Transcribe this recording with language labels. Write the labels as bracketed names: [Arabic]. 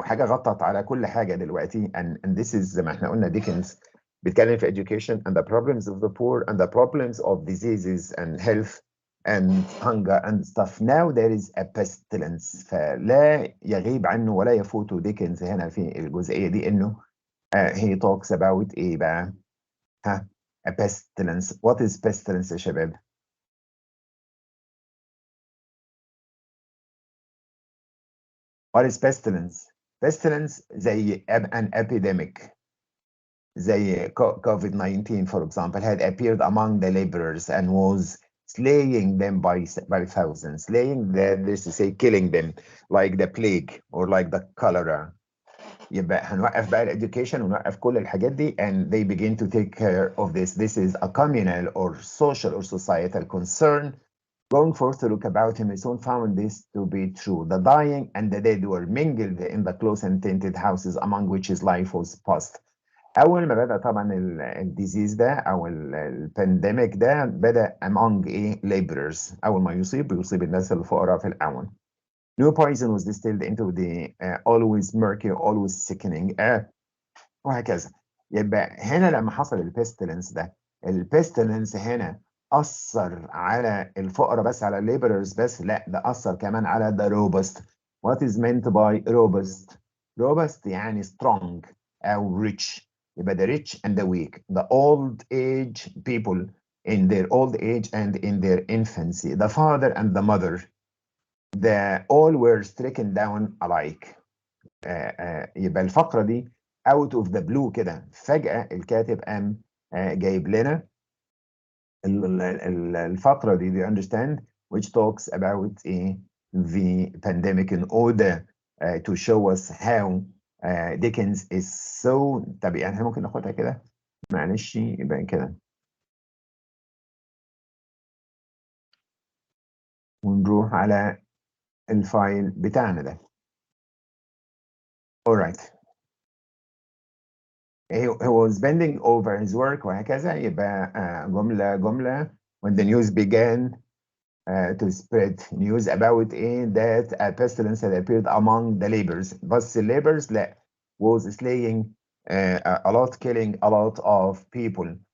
[Arabic] حاجة غطت على كل حاجة دلوقتي, [English] and this is [Arabic] زي ما احنا قلنا [English] Dickens [Arabic] بيتكلم في [English] education and the problems of the poor and the problems of diseases and health and hunger and stuff. Now there is a pestilence. [Arabic] فلا يغيب عنه ولا يفوت ديكنز هنا في الجزئية دي إنه [English] he talks about [Arabic] إيه بقى؟ ها؟ [English] A pestilence. What is pestilence [Arabic] يا شباب؟ [English] What is pestilence? Pestilence [Arabic] زي [English] an epidemic. زي COVID-19 for example had appeared among the laborers and was slaying them by thousands. Slaying, this is to say killing them, like the plague or like the cholera. [Arabic] يبقى هنوقف بقى الeducation ونوقف كل الحاجات دي, [English] and they begin to take care of this. This is a communal or social or societal concern. Going forth to look about him, he soon found this to be true. The dying and the dead were mingled in the close and tainted houses among which his life was passed. [Arabic] أول ما بدأ طبعا الديزيز ده أو البانديميك ده بدأ [English] among laborers. [Arabic] أول ما يصيب الناس الفقراء في الأعون. [English] New poison was distilled into the always murky, always sickening air. [Arabic] وهكذا. يبقى هنا لما حصل البيستلنس ده, البيستلنس هنا أثر على الفقراء بس, على الليبررز بس, لا ده أثر كمان على [English] the robust. What is meant by robust? Robust [Arabic] يعني [English] strong أو rich. [Arabic] يبقى [English] the rich and the weak, the old age people in their old age and in their infancy, the father and the mother, all were stricken down alike. [Arabic] يبقى الفقرة دي [English] out of the blue [Arabic] كده فجأة الكاتب قام جايب لنا الفقرة دي, [English] you understand, which talks about the pandemic in order to show us how Dickens is so. [Arabic] طب يعني احنا ممكن ناخدها كده, معلش يبقى كده ونروح على الفايل بتاعنا ده. [English] alright. He was bending over his work [Arabic] وهكذا. يبقى جملة [English] when the news began to spread news about that a pestilence had appeared among the laborers. [Arabic] بس [English] laborers لا, was slaying a lot, killing a lot of people.